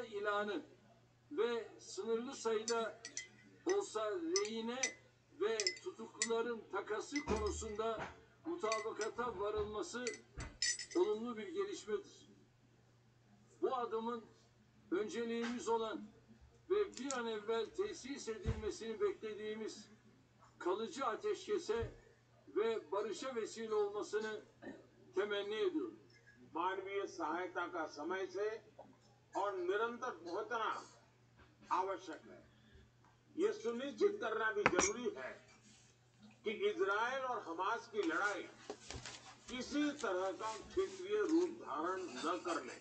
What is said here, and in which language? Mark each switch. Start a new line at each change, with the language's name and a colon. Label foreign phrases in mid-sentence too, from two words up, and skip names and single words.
Turkish: ilanı ve sınırlı sayıda olsa rehine ve tutukluların takası konusunda mutabakata varılması olumlu bir gelişmedir. Bu adımın önceliğimiz olan ve bir an evvel tesis edilmesini beklediğimiz kalıcı ateşkese ve barışa vesile olmasını temenni ediyorum.
Hindi: मानवीय सहायता का समय से और निरंतर पहुंचना आवश्यक है। ये सुनिश्चित करना भी जरूरी है कि इजराइल और हमास की लड़ाई किसी तरह का क्षेत्रीय रूप धारण न कर ले।